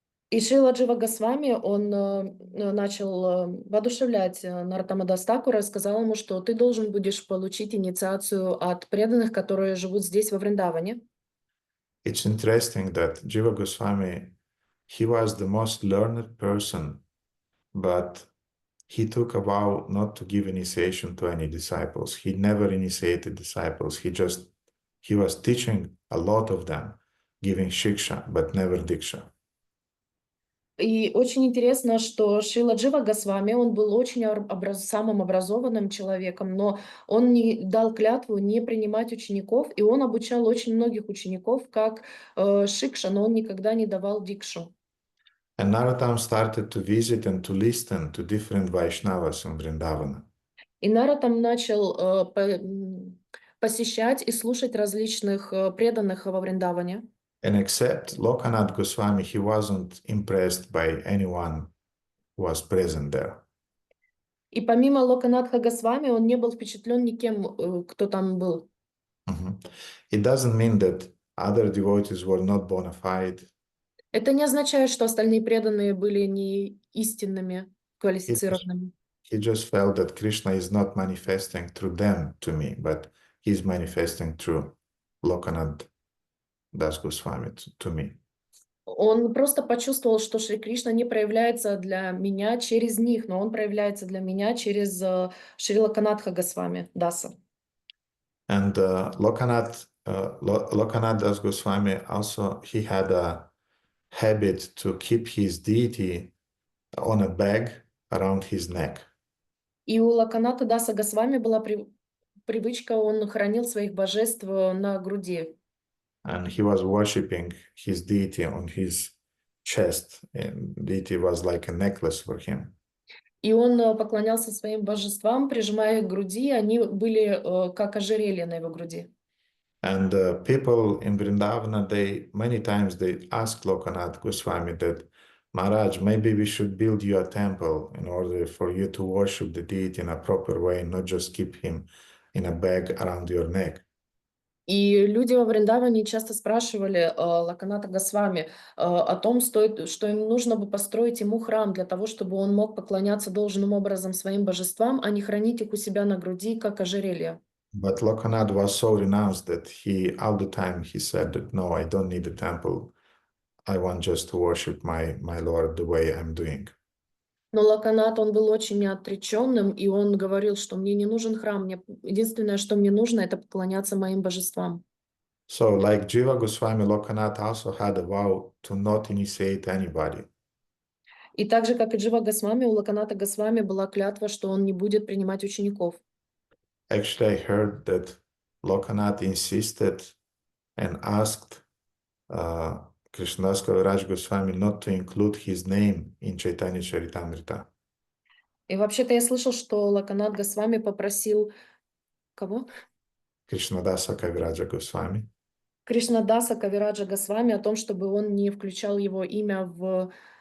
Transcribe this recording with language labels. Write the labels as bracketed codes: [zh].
[ru] И Шрила Джива Госвами, он начал воодушевлять Нароттама Дас Такура и сказал ему, что ты должен будешь получить инициацию от преданных, которые живут здесь, во Вриндаване. [en] It's interesting that Jiva Goswami, he was the most learned person, but he took a vow not to give initiation to any disciples. He never initiated disciples. He was teaching a lot of them, giving shiksha, but never diksha. [ru] И очень интересно, что Шрила Джива Госвами, он был очень самым образованным человеком, но он не дал клятву не принимать учеников, и он обучал очень многих учеников как шикша, но он никогда не давал дикшу. [en] And Narottam started to visit and to listen to different Vaishnavas in Vrindavana. [ru] И Нароттам начал посещать и слушать различных преданных во Вриндаване. [en] And except Lokanath Goswami, he wasn't impressed by anyone who was present there. [ru] И помимо Локанатха Госвами, он не был впечатлен никем, кто там был. [en] It doesn't mean that other devotees were not bona fide. [ru] Это не означает, что остальные преданные были не истинными, квалифицированными. [en] He just felt that Krishna is not manifesting through them to me, but he's manifesting through Lokanath Das Goswami to me. [ru] Он просто почувствовал, что Шри Кришна не проявляется для меня через них, но он проявляется для меня через Шри Локанатха Госвами Даса. [en] And Lokanath Das Goswami also, he had a habit to keep his deity on a bag around his neck. [ru] И у Локаната Даса Госвами была привычка, он хранил своих божеств на груди. [en] And he was worshipping his deity on his chest. And deity was like a necklace for him. [ru] И он поклонялся своим божествам, прижимая их к груди, они были как ожерелье на его груди. [en] And people in Vrindavana, many times they asked Lokanath Goswami that, Maharaj, maybe we should build you a temple in order for you to worship the deity in a proper way, not just keep him in a bag around your neck. [ru] И люди во Вриндаване часто спрашивали Локаната Госвами о том, что им нужно бы построить ему храм для того, чтобы он мог поклоняться должным образом своим божествам, а не хранить их у себя на груди, как ожерелье. [en] But Lokanath was so renounced that all the time he said that, no, I don't need a temple. I want just to worship my Lord the way I'm doing. [ru] Но Локанат, он был очень отреченным, и он говорил, что мне не нужен храм, единственное, что мне нужно, это поклоняться моим божествам. [en] So, like Jiva Goswami, Lokanath also had a vow to not initiate anybody. [ru] И так же, как и Джива Госвами, у Локаната Госвами была клятва, что он не будет принимать учеников. [en] Actually, I heard that Lokanath insisted and asked Krishnadas Kaviraj Goswami not to include his name in Chaitanya Charitamrita. [ru] И вообще-то я слышал, что Локанат Госвами попросил... Кого? [en] Krishnadasa Kaviraja Goswami. [ru] Кришнадаса Кавираджа Госвами о том, чтобы он не включал его имя в